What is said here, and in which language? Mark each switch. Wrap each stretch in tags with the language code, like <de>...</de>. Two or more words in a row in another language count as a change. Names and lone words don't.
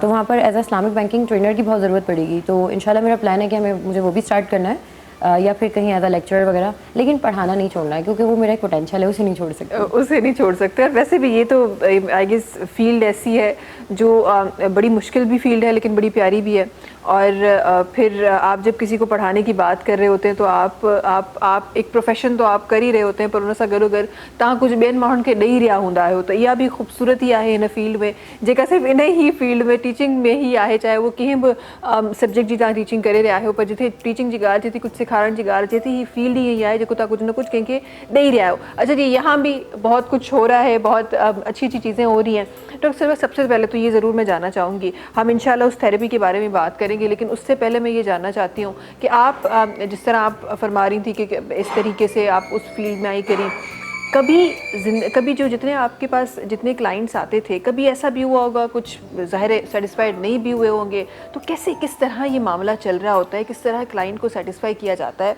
<hi>तो वहाँ पर</hi> <en>as a Islamic banking trainer</en> <hi>की बहुत ज़रूरत पड़ेगी, तो इंशाल्लाह मेरा प्लान है कि मुझे वो भी स्टार्ट करना है, या फिर कहीं</hi> <en>as a lecturer</en> <hi>वगैरह, लेकिन पढ़ाना नहीं छोड़ना है क्योंकि वो मेरा एक पोटेंशियल है, उसे नहीं छोड़ सकते। उसे नहीं छोड़ सकते। और वैसे भी ये तो</hi> <en>I guess</en> <hi>फील्ड ऐसी है जो बड़ी मुश्किल भी फील्ड है लेकिन बड़ी प्यारी भी है। और फिर आप जब किसी को पढ़ाने की बात कर रहे होते हैं तो आप एक प्रोफेशन तो आप कर ही रहे होते हैं,</hi> <sd>पर उन सां गॾोगॾु तव्हां कुछ ॿियनि माण्हुनि खे ॾेई रहिया हूंदा आहियो, त इहा बि ख़ूबसूरती आहे हिन फील्ड में, जेका सिर्फ़ु इन ही फील्ड में टीचिंग में ही आहे, चाहे वो कंहिं बि सब्जेक्ट जी तव्हां टीचिंग करे रहिया आहियो, पर जिथे टीचिंग जी ॻाल्हि थी, कुछ सिखारण जी ॻाल्हि अचे थी, ही फील्ड ही यही आहे जेको तव्हां कुछ न कुछ कंहिंखे ॾेई रहिया आहियो।</sd> <hi>अच्छा जी, यहाँ भी बहुत कुछ हो रहा है, बहुत अच्छी अच्छी चीज़ें हो रही हैं। डॉक्टर साहब, सबसे पहले तो ये ज़रूर मैं जानना चाहूँगी, हम इंशाल्लाह उस थेरेपी के बारे में बात करेंगे, लेकिन उससे पहले मैं ये जानना चाहती हूँ कि आप जिस तरह आप फरमा रही थी कि इस तरीके से आप उस फील्ड में आई करी, कभी जो जितने आपके पास जितने क्लाइंट्स आते थे, कभी ऐसा भी हुआ होगा, कुछ ज़ाहिर है सेटिस्फाइड नहीं भी हुए होंगे, तो कैसे किस तरह ये मामला चल रहा होता है, किस तरह क्लाइंट को सेटिस्फाई किया जाता है?</hi>